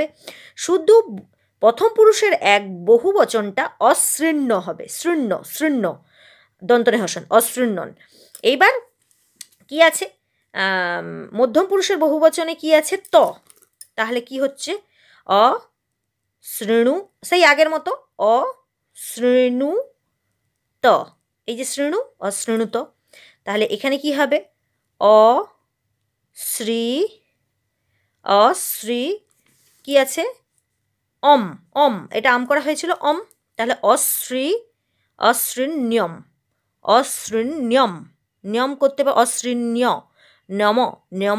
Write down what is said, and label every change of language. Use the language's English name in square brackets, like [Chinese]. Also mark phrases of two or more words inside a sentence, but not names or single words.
[Bangla] শুধু প্রথম পুরুষের এক বহুবচনটা অশৃণ্য হবে, শৃণ্য, শৃণ্য, দন্তনে হসন, অশৃণ্যন। এইবার কি আছে? মধ্যম পুরুষের বহুবচনে কি আছে? ত। তাহলে কি হচ্ছে? অ শৃণু, সেই আগের মতো অ শৃণু ত, এই যে শৃণু, অশৃণুত। তাহলে এখানে কি হবে? অ শ্রী, অশ্রী, কি আছে? অম, অম, এটা আম করা হয়েছিল অম। তাহলে অশ্রী, অশৃণ্যম, অশৃণ্যম, নিয়ম করতে হবে অশৃণ্য, নম, নম।